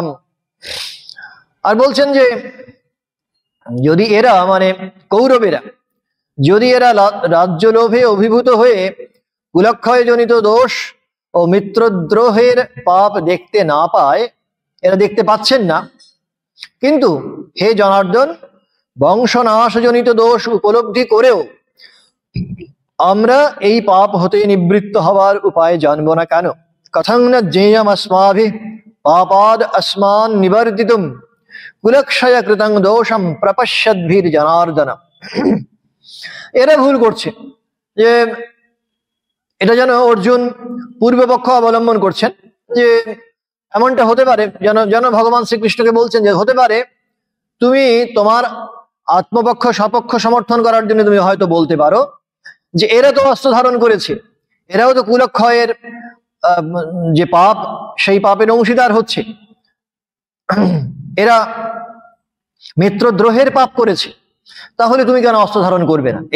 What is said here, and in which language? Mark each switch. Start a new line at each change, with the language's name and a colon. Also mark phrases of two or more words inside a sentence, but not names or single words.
Bangla: আর বলছেন যে যদি এরা, মানে কৌরবেরা, যদি এরা রাজ্য লোভে অভিভূত হয়ে কুলক্ষয় জনিত দোষ ও মিত্রদ্রোহের পাপ দেখতে না পায়, এরা দেখতে পাচ্ছেন না, কিন্তু হে জনার্দন, বংশনাশজনিত দোষ উপলব্ধি করেও আমরা এই পাপ হতে নিবৃত্ত হওয়ার উপায় জানবো না কেন?
Sanskrit: কথং ন জ্ঞেয়ম अस्माभिः পাপাদ अस्मान् নিবর্তিতুম কুলক্ষয় কৃতং দোষম প্রপশ্যদ্ভির জনার্দন।
Bangla: এরা ভুল করছে, যে এটা যেন অর্জুন পূর্বপক্ষ অবলম্বন করছেন, যে এমনটা হতে পারে, যেন ভগবান শ্রীকৃষ্ণকে বলছেন যে হতে পারে তুমি তোমার আত্মপক্ষ সপক্ষ সমর্থন করার জন্য তুমি হয়তো বলতে পারো যে এরা তো অস্ত্র ধারণ করেছে, এরাও তো কুলক্ষয়ের যে পাপ, সেই পাপের অংশীদার হচ্ছে, এরা মিত্রদ্রোহের পাপ করেছে, তাহলে তুমি কেন অস্ত্র ধারণ করবে না?